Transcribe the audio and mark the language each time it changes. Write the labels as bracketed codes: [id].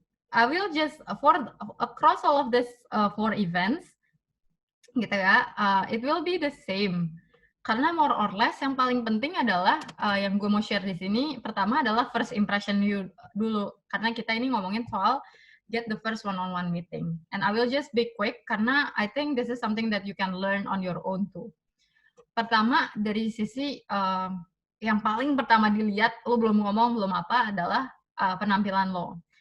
[en] I will just across all of this 4 events [id] gitu ya, [en] it will be the same. [id] Karena [en] more or less [id] yang paling penting adalah yang gue mau share di sini, pertama adalah [en] first impression you [id] dulu. Karena kita ini ngomongin soal [en] get the first one-on-one meeting. And I will just be quick [id] karena [en] I think this is something that you can learn on your own too. [id] Pertama, dari sisi yang paling pertama dilihat, lo belum ngomong, belum apa, adalah penampilan lo.